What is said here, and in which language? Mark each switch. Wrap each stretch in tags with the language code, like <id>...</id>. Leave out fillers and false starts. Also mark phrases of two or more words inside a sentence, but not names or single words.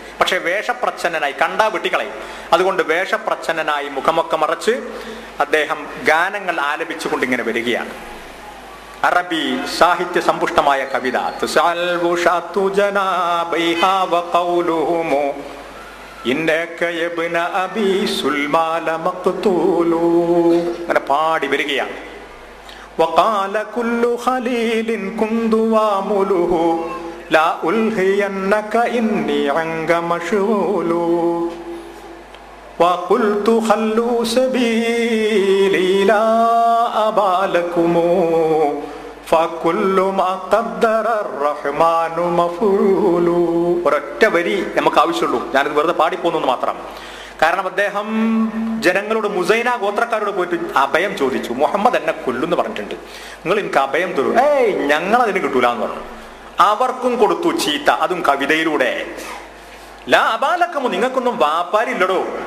<ml>പക്ഷെ വേഷപ്രച്ഛന്നനായി, കണ്ടാ വെട്ടിക്കളയും. അതുകൊണ്ട് വേഷപ്രച്ഛന്നനായി മുഖമൊക്കെ മറച്ച് അദ്ദേഹം ഗാനങ്ങൾ ആലപിച്ചുകൊണ്ട് ഇങ്ങനെ വരികയാണ്. അറബി സാഹിത്യ സമ്പുഷ്ടമായ കവിത. അങ്ങനെ പാടി വരികയാണ്.</ml> <ar>وقال كل خليل كنت وامله لا ألهينك إني عنك مشغول وقلت خلوا سبيلي لا أبا لكم فكل ما قدر الرحمن مفعول.</ar> <ml>ഒരൊറ്റ വരി നമുക്ക് ആവശ്യമുള്ളൂ. ഞാനിത് വെറുതെ പാടിപ്പോന്നു മാത്രം. കാരണം അദ്ദേഹം ജനങ്ങളോട്, മുസൈന ഗോത്രക്കാരോട് പോയിട്ട് അഭയം ചോദിച്ചു. മുഹമ്മദ് എന്നെ കൊല്ലുന്ന് പറഞ്ഞിട്ടുണ്ട്, നിങ്ങൾ എനിക്ക് അഭയം തരൂ. ഞങ്ങൾ അതിന് കിട്ടൂല എന്ന് പറഞ്ഞു. അവർക്കും കൊടുത്തു ചീത്ത, അതും കവിതയിലൂടെ.</ml> <ar>لا أبا لكم,</ar> <ml>നിങ്ങൾക്കൊന്നും വ്യാപാരി ഇല്ലടോ.</ml>